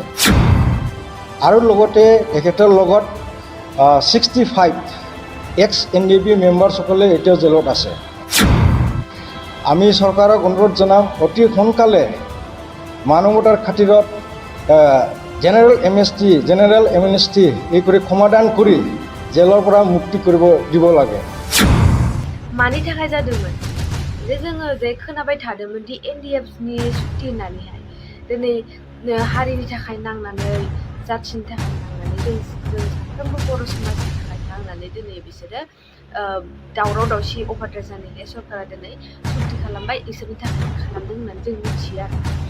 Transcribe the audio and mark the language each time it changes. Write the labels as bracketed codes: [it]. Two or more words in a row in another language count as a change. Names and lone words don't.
[as] আৰু লগতে তেখেতৰ লগত 65 এক্স NDP মেম্বাৰসকলে এতিয়াও জেলত আছে। আমি চৰকাৰক অনুৰোধ জনাম অতি সোনকালে মানৱতাৰ খাতিৰত [en] general amnesty [as] এই কৰি সমাধান কৰি জেলৰ পৰা মুক্তি কৰিব দিব লাগে। [brx] मानि थाखाय जादोंमोन जे जोङो जे खोनाबाय थादोंमोन दि NDFनि सुक्ति होननानैहाय दिनै हारिनि थाखाय नांनानै जाथिनि थाखाय नांनानै जों साफ्रोमबो बर' समाजनि थाखाय नांनानै दिनै बिसोरो दावराव दावसि अभारद्राय जानायखाय सरकारा दिनै सुक्ति खालामबाय, इसोरनि थाखाय खालामदों होननानै जों मिथियो आरो